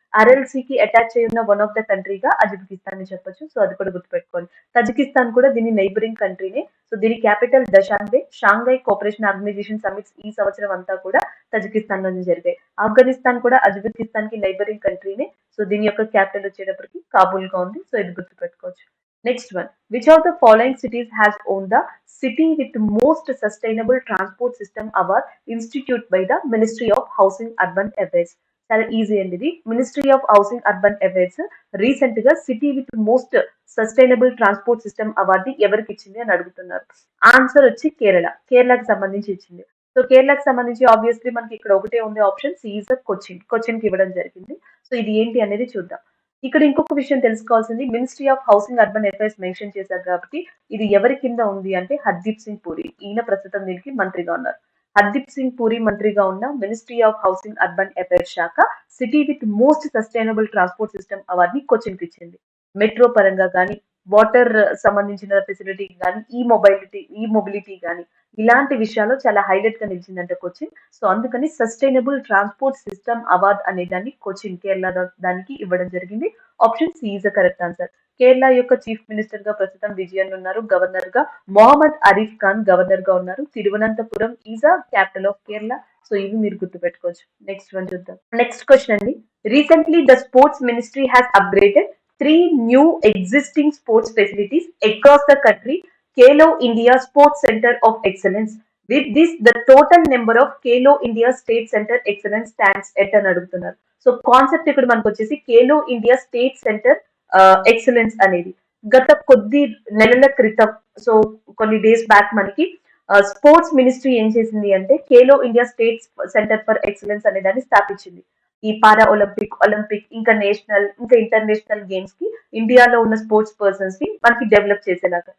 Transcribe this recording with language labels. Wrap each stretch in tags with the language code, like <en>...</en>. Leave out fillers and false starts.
<te>Aral see కి attach అయి ఉన్న వన్ ఆఫ్ ద కంట్రీగా అజబికిస్తాన్ ని చెప్పొచ్చు. సో అది కూడా గుర్తుపెట్టుకోండి. తజికిస్తాన్ కూడా దీని నైబరింగ్ కంట్రీనే. సో దీని capital దశాంబే. Shanghai cooperation organisation summits ఈ సంవత్సరం అంతా కూడా తజికిస్తాన్ లోనే జరిగాయి. ఆఫ్ఘనిస్తాన్ కూడా అజబికిస్తాన్ కి నైబరింగ్ కంట్రీనే. సో దీని యొక్క క్యాపిటల్ వచ్చేటప్పటికి కాబూల్ గా ఉంది. సో ఇది గుర్తుపెట్టుకోవచ్చు.</te> <en>Next one. Which of the following cities has won the City with Most Sustainable Transport System Award instituted by the Ministry of Housing Urban Affairs?</en> <te>చాలా ఈజీ అండి ఇది. Ministry of housing urban affairs recent గా city with most sustainable transport system award ఎవరికి ఇచ్చింది అని అడుగుతున్నారు. Answer వచ్చి కేరళ. కేరళకి సంబంధించి ఇచ్చింది. సో కేరళకి సంబంధించి ఆబ్వియస్లీ మనకి ఇక్కడ ఒకటే ఉంది option, C is Cochin. Cochin కి ఇవ్వడం జరిగింది. సో ఇది ఏంటి అనేది చూద్దాం. ఇక్కడ ఇంకొక విషయం తెలుసుకోవాల్సింది, ministry of housing urban affairs mention చేశారు కాబట్టి ఇది ఎవరి కింద ఉంది అంటే హర్దీప్ సింగ్ పూరి. ఈయన ప్రస్తుతం దీనికి మంత్రిగా ఉన్నారు. హర్దీప్ సింగ్ పూరి మంత్రిగా ఉన్న ministry of housing urban affairs శాఖ city with most sustainable transport system అవార్డుని కొచ్చిన్ కి ఇచ్చింది. మెట్రో పరంగా కానీ, వాటర్ సంబంధించిన ఫెసిలిటీ కానీ, ఈ మొబిలిటీ కానీ ఇలాంటి విషయాల్లో చాలా హైలైట్ గా నిలిచిందంటే కొచ్చిన్. సో అందుకని సస్టైనబుల్ ట్రాన్స్పోర్ట్ సిస్టమ్ అవార్డ్ అనే దాన్ని కొచ్చిన్ కేరళ దానికి ఇవ్వడం జరిగింది.</te> <en>Option C is the correct answer.</en> <te>Kerala యొక్క చీఫ్ మినిస్టర్ గా ప్రస్తుతం విజయన్ ఉన్నారు. గవర్నర్ గా మొహమ్మద్ అరీఫ్ ఖాన్ గవర్నర్ గా ఉన్నారు.</te> <en>Thiruvananthapuram is a capital of Kerala.</en> <te>So ఇవి మీరు గుర్తుపెట్టుకోవచ్చు. నెక్స్ట్ వన్ చూద్దాం. నెక్స్ట్ క్వశ్చన్ అండి.</te> <en>Recently the sports ministry has upgraded 3 new existing sports facilities across the country. Kelo India Sports Center of Excellence. With this, the total number of Kelo India State Center Excellence stands at</en> <te>అని అడుగుతున్నారు. So concept ఇక్కడ మనకు వచ్చేసి Khelo India state centre excellence అనేది గత కొద్ది నెలల క్రితం, సో కొన్ని డేస్ బ్యాక్ మనకి స్పోర్ట్స్ మినిస్ట్రీ ఏం చేసింది అంటే Khelo India state centre for excellence అనే దాన్ని స్థాపించింది. ఈ పారా ఒలింపిక్ ఇంకా నేషనల్ ఇంకా ఇంటర్నేషనల్ గేమ్స్ కి ఇండియాలో ఉన్న స్పోర్ట్స్ పర్సన్స్ ని మనకి డెవలప్ చేసేలాగా.</te>